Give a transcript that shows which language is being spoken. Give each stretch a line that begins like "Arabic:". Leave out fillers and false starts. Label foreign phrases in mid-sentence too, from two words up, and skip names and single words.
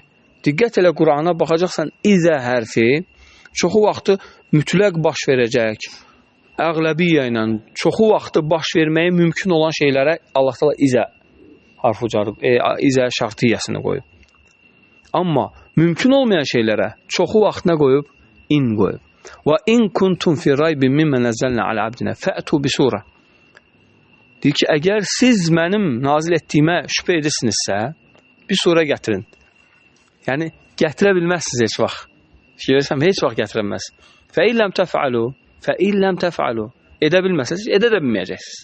Azerbaijani: Diqqət elə Qurana baxacaqsan, izə hərfi çoxu vaxtı mütləq baş verəcək. Əğləbiyyə ilə çoxu vaxtı baş verməyə mümkün olan şeylərə Allah Teala izə harf ucarıb, izə şartiyyəsini qoyub. Amma mümkün olmayan şeylərə çoxu vaxt nə qoyub? İn qoyub.
Arabic: وإن كنتم في ريب مما نزلنا على عبدنا فأتوا بسورة.
Azerbaijani: Deyir ki, əgər siz mənim nazil etdiyimə şübhə edirsinizsə, bir sura gətirin. Yəni, gətirə bilməzsiniz heç vaxt. Fikirlərsəm, heç vaxt gətirəməz.
Arabic: فإن لم تفعلوا.
Azerbaijani: Edə bilməzsiniz, edə də bilməyəcəksiniz.